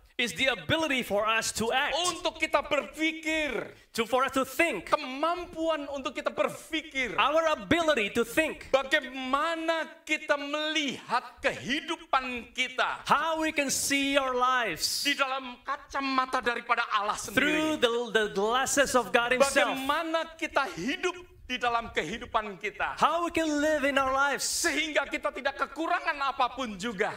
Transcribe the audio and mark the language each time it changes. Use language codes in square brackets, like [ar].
[en] is the ability for us to act, [id] untuk kita berpikir, [en] for us to think, [id] kemampuan untuk kita berpikir, [en] our ability to think, [id] bagaimana kita melihat kehidupan kita [en] how we can see our lives [id] di dalam kacamata daripada Allah [en] through [id] sendiri. [en] the glasses of God Himself. [id] Bagaimana kita hidup di dalam kehidupan kita, [en] How we can live in our lives, [id] sehingga kita tidak kekurangan apapun juga.